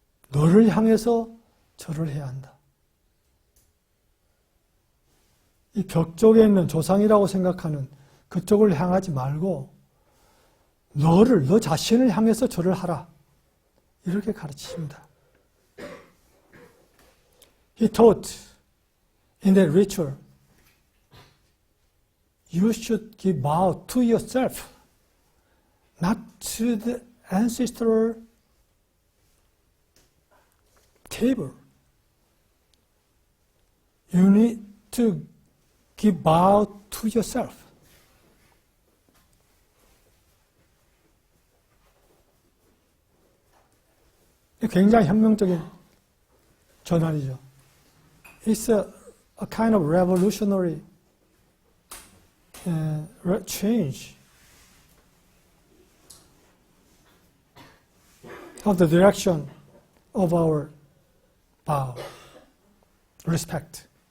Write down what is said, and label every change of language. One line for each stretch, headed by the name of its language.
Korean: 너를 향해서 절을 해야 한다. 이 벽 쪽에 있는 조상이라고 생각하는 그쪽을 향하지 말고 너 자신을 향해서 절을 하라. 이렇게 가르치십니다.
English: He taught in that ritual, you should give vow to yourself, not to the ancestral table. You need to give bow to yourself.
Korean: 굉장히 혁명적인 전환이죠.
English: It's a kind of revolutionary change of the direction of our bow, respect.